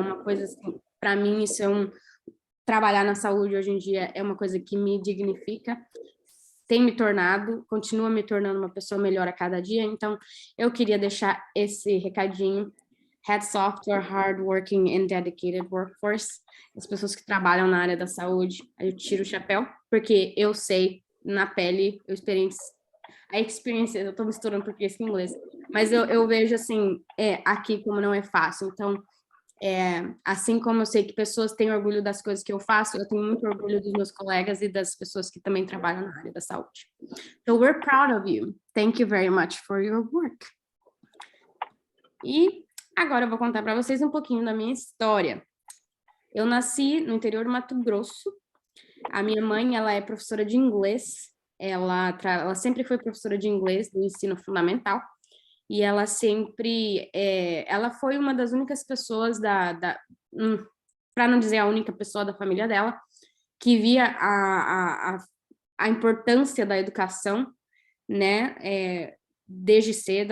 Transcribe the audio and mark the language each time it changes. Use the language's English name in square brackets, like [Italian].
[Portuguese] Uma coisa assim, para mim, isso trabalhar na saúde hoje em dia é uma coisa que me dignifica, tem me tornado, continua me tornando uma pessoa melhor a cada dia, então eu queria deixar esse recadinho. [English] Hats off to our hardworking and dedicated workforce. [Portuguese] As pessoas que trabalham na área da saúde, eu tiro o chapéu, porque eu sei, na pele, eu estou misturando português com inglês, mas eu vejo, assim, aqui como não é fácil. Então, Assim como eu sei que pessoas têm orgulho das coisas que eu faço, eu tenho muito orgulho dos meus colegas e das pessoas que também trabalham na área da saúde. [English] So we're proud of you. Thank you very much for your work. [Portuguese] E agora eu vou contar para vocês um pouquinho da minha história. Eu nasci no interior do Mato Grosso. A minha mãe, ela é professora de inglês. Ela sempre foi professora de inglês do ensino fundamental. E ela sempre... ela foi uma das únicas pessoas para não dizer a única pessoa da família dela, que via a importância da educação, né? Desde cedo.